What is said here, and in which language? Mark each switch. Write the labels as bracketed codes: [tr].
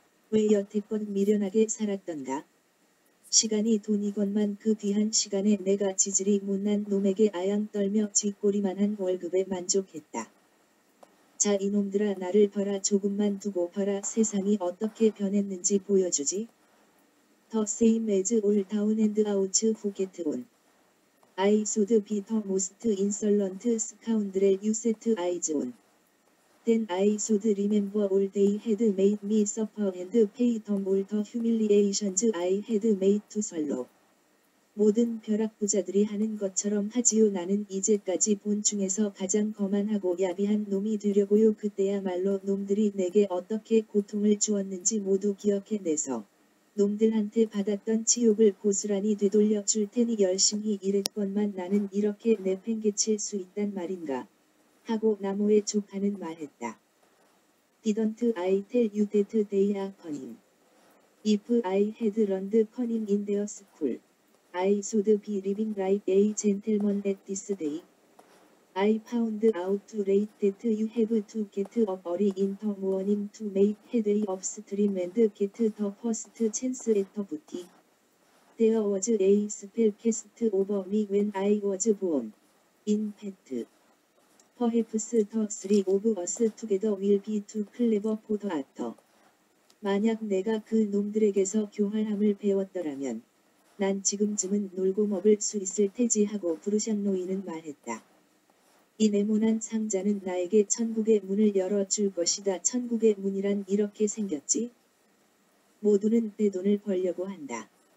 [ko] 왜 여태껏 미련하게 살았던가? 시간이 돈이건만 그 귀한 시간에 내가 지질이 못난 놈에게 아양 떨며 쥐꼬리만한 월급에 만족했다. 자 이놈들아 나를 봐라 조금만 두고 봐라 세상이 어떻게 변했는지 보여주지? [en] The same as all down and out who get on. I should be the most insolent scoundrel you set eyes on. Then I should remember all they had made me suffer and pay them all the humiliations I had made to swallow. [ko] 모든 벼락부자들이 하는 것처럼 하지요. 나는 이제까지 본 중에서 가장 거만하고 야비한 놈이 되려고요. 그때야말로 놈들이 내게 어떻게 고통을 주었는지 모두 기억해내서 놈들한테 받았던 치욕을 고스란히 되돌려 줄 테니 열심히 일했건만 나는 이렇게 내팽개칠 수 있단 말인가? 하고 나무의 조카는 말했다. [en] Didn't I tell you that they are cunning? If I had learned cunning in their school, I should be living like a gentleman at this day. I found out late that you have to get up early in the morning to make headway upstream and get the first chance at the booty. There was a spell cast over me when I was born. In fact, perhaps the three of us together will be too clever for the actor. [ko] 만약 내가 그 놈들에게서 교활함을 배웠더라면 난 지금쯤은 놀고 먹을 수 있을 테지 하고 브루샹 노이는 말했다. 이 네모난 상자는 나에게 천국의 문을 열어줄 것이다. 천국의 문이란 이렇게 생겼지? 모두는 내 돈을 벌려고 한다.